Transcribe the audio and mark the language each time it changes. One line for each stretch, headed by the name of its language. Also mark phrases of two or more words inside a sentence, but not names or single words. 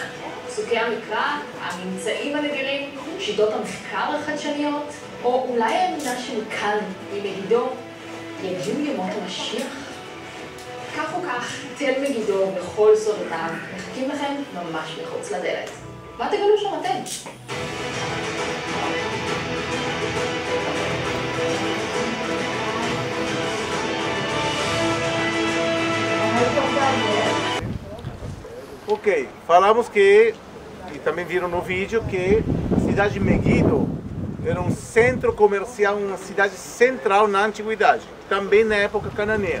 Hebrew: פסוקי המקרא, הממצאים הנדירים, שיטות המחקר החדשניות, או אולי האמונה שמכאן, ממגידו, יגיעו ימות המשיח? כך או כך, תל מגידו וכל סודותיו מחכים לכם ממש מחוץ לדלת. מה תגלו שם אתם?
Portuguese: Ok, falamos que, e também viram no vídeo, que a cidade de Meguido era um centro comercial, uma cidade central na antiguidade, também na época cananeia.